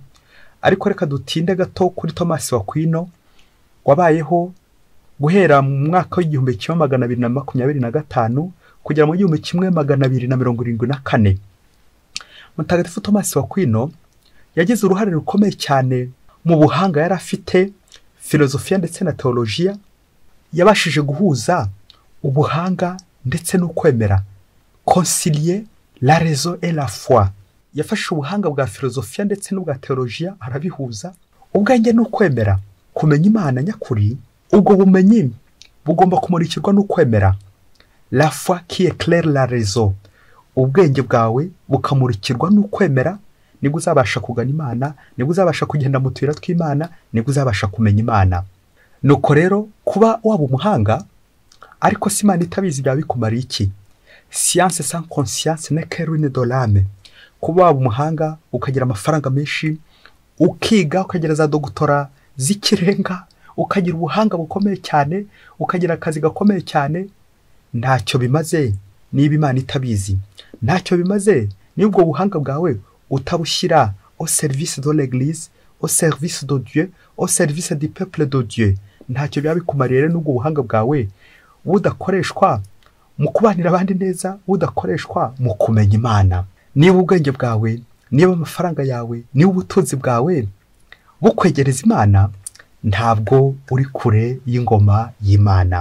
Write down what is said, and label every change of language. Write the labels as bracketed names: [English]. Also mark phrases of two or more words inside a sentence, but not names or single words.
[Kinyarwanda] Ariko reka dutinde gato kuri Thomas w'Aquino, wabayeho guhera mu mwaka w'1225 kugera mu 1274. Mutagatifu Thomas w'Aquino yagize uruhare rukomeye cyane mu buhanga yari afite, filozofiya ndetse na teolojiya. Yabashije guhuza ubuhanga ndetse no kwemera, [French] concilier la raison et la foi. [Kinyarwanda] Yafashe ubuhanga bwa filozofiya ndetse n'ubwa teolojiya arabihuza. Ubwenge no kwemera, kumenya Imana nyakuri, ubwo bumenyi bugomba kumurikirwa no kwemera. [French] La foi qui éclaire la raison, [Kinyarwanda] ubwenge bwawe bukamurikirwa no kwemera, nibwo uzabasha kugana Imana, nibwo uzabasha kugenda mu tuyira tw'Imana, nibwo uzabasha kumenya Imana. Nuko rero kuba waba umuhanga ariko si Imana itabizi bya bikumariye iki? [French] Science sans conscience n'est que ruine de l'âme. [Kinyarwanda] Kuba waba umuhanga ukagira amafaranga menshi, ukiga ukagira za dogutora z'ikirenga, ukagira ubuhanga bukomeye cyane, ukagira akazi gakomeye cyane, ntacyo bimaze niba Imana itabizi. Ntacyo bimaze niba ubwo buhanga bwawe utabushyira [French] au service de l'église, au service de Dieu, au service du peuple de Dieu. [Kinyarwanda] Ntacyo byaba bikumariye rero n'ubwo buhanga bwawe budakoreshwa mu kubanira abandi neza, budakoreshwa mu kumenya Imana. Niba ubwenge bwawe, niba amafaranga yawe, niba ubutunzi bwawe bukwegereza Imana, ntabwo uri kure y'ingoma y'Imana.